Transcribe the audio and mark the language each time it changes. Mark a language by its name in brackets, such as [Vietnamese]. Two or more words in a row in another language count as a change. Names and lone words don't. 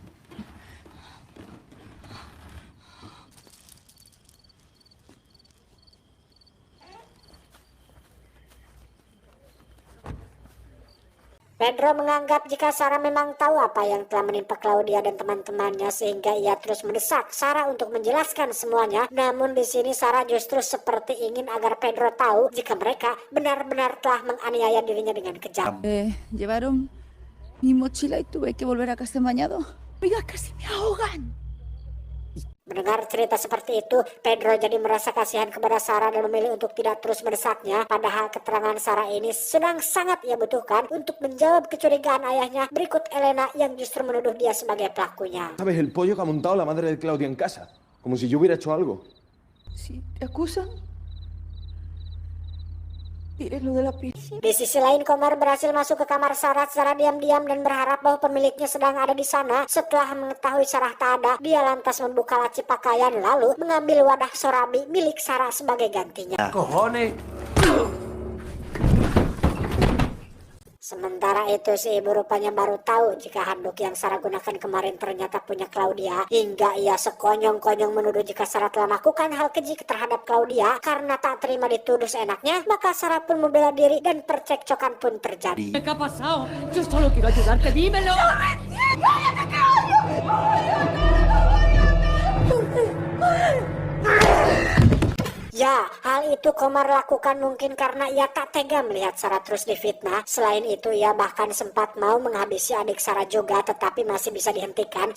[Indonesian] Pedro menganggap jika Sarah memang tahu apa yang telah menimpa Claudia dan teman-temannya, sehingga ia terus mendesak Sarah untuk menjelaskan semuanya. Namun di sini Sarah justru seperti ingin agar Pedro tahu jika mereka benar-benar telah menganiaya dirinya dengan kejam. [Spanish] Llevaron mi mochila y tuve que volver a casa bañado. Oiga, casi me ahogan. [Indonesian] Mendengar cerita seperti itu, Pedro jadi merasa kasihan kepada Sarah dan memilih untuk tidak terus mendesaknya. Padahal keterangan Sarah ini sedang sangat ia butuhkan untuk menjawab kecurigaan ayahnya. Berikut Elena yang justru menuduh dia sebagai pelakunya. [Spanish] ¿Sabes el pollo que ha montado la madre de Claudia en casa? Como si yo hubiera hecho algo. Si te acusan, diré lo de la pizza. [Indonesian] Di sisi lain, Komar berhasil masuk ke kamar Sarah secara diam-diam dan berharap bahwa pemiliknya sedang ada di sana. Setelah mengetahui Sarah tak ada, dia lantas membuka laci pakaian lalu mengambil wadah sorabi milik Sarah sebagai gantinya. [Spanish] ¡Cojones! [Indonesian] Sementara itu si ibu rupanya baru tahu jika handuk yang Sarah gunakan kemarin ternyata punya Claudia. Hingga ia sekonyong-konyong menuduh jika Sarah telah melakukan hal keji terhadap Claudia. Karena tak terima dituduh seenaknya, maka Sarah pun membela diri dan percekcokan pun terjadi. [Spanish] ¿Qué ha pasado? Yo solo quiero ayudarte, dímelo. [Indonesian] Ya, hal itu Komar lakukan mungkin karena ia tak tega melihat Sarah terus difitnah. Selain itu, ia bahkan sempat mau menghabisi adik Sarah juga, tetapi masih bisa dihentikan.